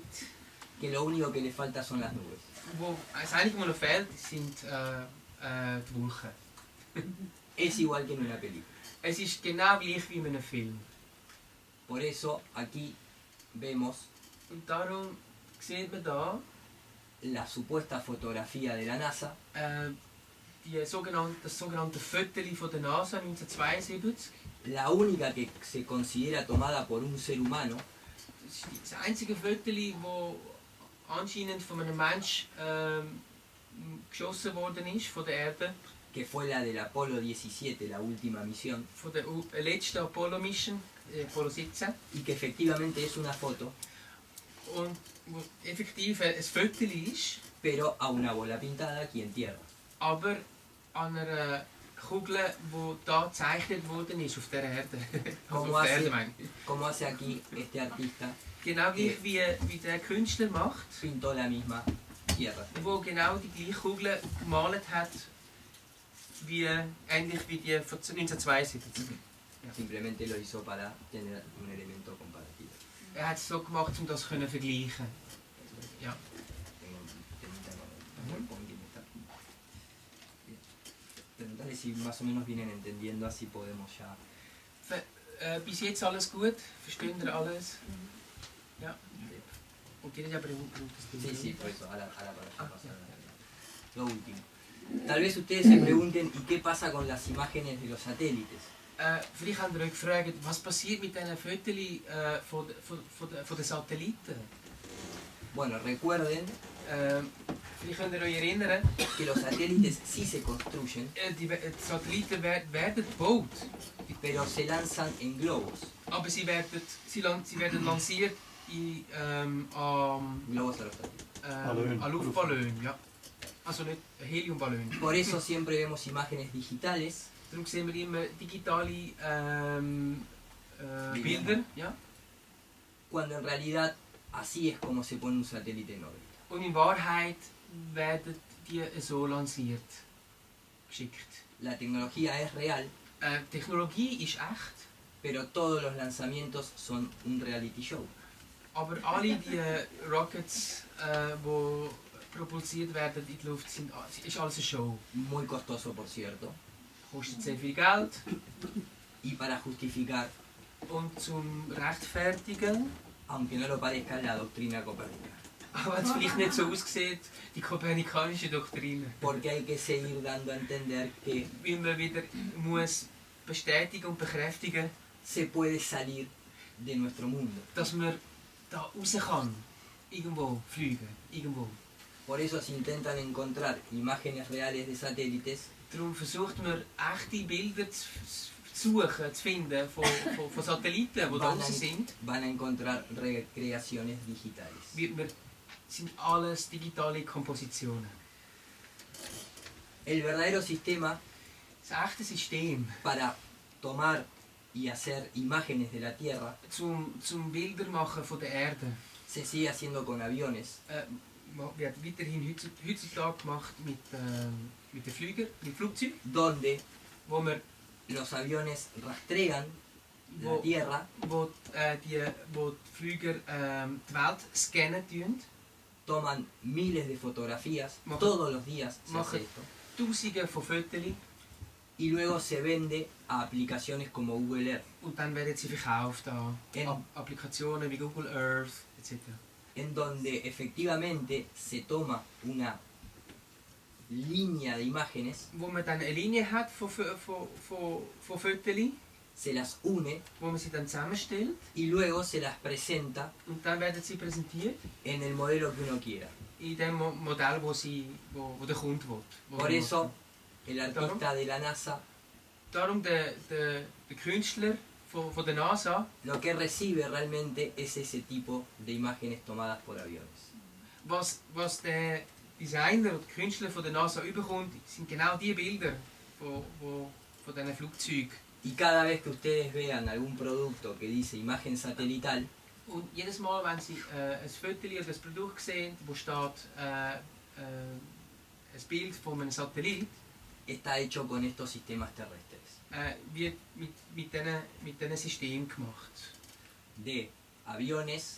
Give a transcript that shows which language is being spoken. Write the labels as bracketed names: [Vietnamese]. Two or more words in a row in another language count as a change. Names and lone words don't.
[Spanish] que lo único que le falta son las nubes. [German] wo das Einzige, was noch fehlt, sind die Wolken. [Spanish] Es igual que en una película. [German] Es ist genau gleich wie in einem Film. [Spanish] Por eso aquí vemos [German] Und darum sieht man da [Spanish] la supuesta fotografía de la NASA [German] das sogenannte Foto von der NASA 1972. [Spanish] la única que se considera tomada por un ser humano, [German] Das ist das einzige Foto, das anscheinend von einem Mensch geschossen worden ist, von der Erde. [Spanish] que fue la del Apolo 17, la última misión, [German] Von der letzten Apollo-Mission, Apollo 17. [Spanish] y que efectivamente es una foto, [German] Und wo effektiv ein Foto ist, [Spanish] pero a una bola pintada aquí en Tierra. [German] aber an einer Kugel, die da gezeichnet worden ist auf der Erde. [Spanish] Como [German] auf der Erde [Spanish] hace, [German] meine ich. [Spanish] como hace aquí este artista, [German] Genau gleich wie der Künstler macht, [Spanish] pintó la misma Tierra. [German] wo genau die gleiche Kugel gemalt hat, ähnlich wie die von 1972. [Spanish] Simplemente lo hizo para tener un elemento comparativo. [German] Er hat es so gemacht, um das zu vergleichen. Ja. [Spanish] Tengo un temita con quien está. Bien. Preguntarle si más o menos vienen entendiendo, así podemos ya. [German] Bis jetzt alles gut? Verstehen ihr alles? Ja. [Spanish] ¿O quieres ya preguntar? Sí, sí, por eso, ahora para ya pasar a lo último. Tal vez ustedes se pregunten, ¿y qué pasa con las imágenes de los satélites? [German] Vielleicht habt ihr euch gefragt, was passiert mit diesen Fotos von den Satelliten? [Spanish] Bueno, recuerden [German] Vielleicht könnt ihr euch erinnern, [Spanish] que los satélites sí se construyen, [German] die Satelliten werden gebaut, [Spanish] pero se lanzan en globos. [German] aber sie werden lanciert [Spanish] Globos aerostáticos. [German] an Luftballon, ja. Also nicht Heliumballon. [Spanish] Por eso siempre vemos imágenes digitales [German] Darum sehen wir immer digitale Bilder, ja. [Spanish] cuando en realidad así es como se pone un satélite en órbita. [German] Und in Wahrheit werden die so lanciert, geschickt. [Spanish] La tecnología es real, [German] Technologie ist echt, [Spanish] pero todos los lanzamientos son un [English] reality show. [German] aber alle die Rockets, die propulsiert werden in die Luft, ist alles eine Show. [Spanish] Muy costoso, por cierto. [German] Kostet sehr viel Geld. [Spanish] Y para justificar, [German] Und zum Rechtfertigen, [Spanish] aunque no lo parezca, la doctrina copérnica. [German] auch wenn es vielleicht nicht so aussieht, die kopernikanische Doktrine. [Spanish] Porque hay que seguir dando a entender que [German] Weil man wieder muss bestätigen und bekräftigen, [Spanish] se puede salir de nuestro mundo. [German] dass man da raus kann. Irgendwo fliegen. Irgendwo. [Spanish] Por eso se intentan encontrar imágenes reales de satélites [German] Darum versucht man echte Bilder zu suchen, zu finden von Satelliten, die da raus sind. [Spanish] van a encontrar recreaciones digitales. [German] Sind alles digitale Kompositionen. [Spanish] El verdadero sistema [German] Das echte System, [Spanish] para tomar y hacer imágenes de la Tierra [German] zum Bilder machen von der Erde, [Spanish] se sigue haciendo con aviones, [German] wird weiterhin heutzutage gemacht mit den Flugzeugen, [Spanish] donde [German] wo man [Spanish] los aviones rastrean la Tierra, [German] wo die Flüger die Welt scannen tun. [Spanish] toman miles de fotografías, [German] Machen- [Spanish] todos los días se hace [German] machen [Spanish] esto, [German] Tausende von Fotos [Spanish] y luego se vende a aplicaciones como Google Earth, [German] und dann werden sie verkauft an Applikationen wie Google Earth etc. [Spanish] en donde efectivamente se toma una línea de imágenes, [German] Wo man dann eine Linie hat von Fotos, [Spanish] se las une [German] wo man sie dann zusammenstellt [Spanish] y luego se las presenta [German] und dann werden sie präsentiert [Spanish] en el modelo que uno quiera. [German] in dem Modell, wo der Kunde will. [Spanish] Por eso, el artista de la NASA [German] Darum der Künstler von der NASA, [Spanish] lo que recibe realmente es ese tipo de imágenes tomadas por aviones. [German] was der Designer oder Künstler von der NASA überkommt, sind genau die Bilder von diesen Flugzeugen. [Spanish] Y cada vez que ustedes vean algún producto que dice imagen satelital, [German] Und jedes Mal, wenn Sie ein Foto oder ein Produkt sehen, wo steht ein Bild von einem Satellit, [Spanish] está hecho con estos sistemas terrestres. [German] wird mit diesen Systemen gemacht. [Spanish] De aviones,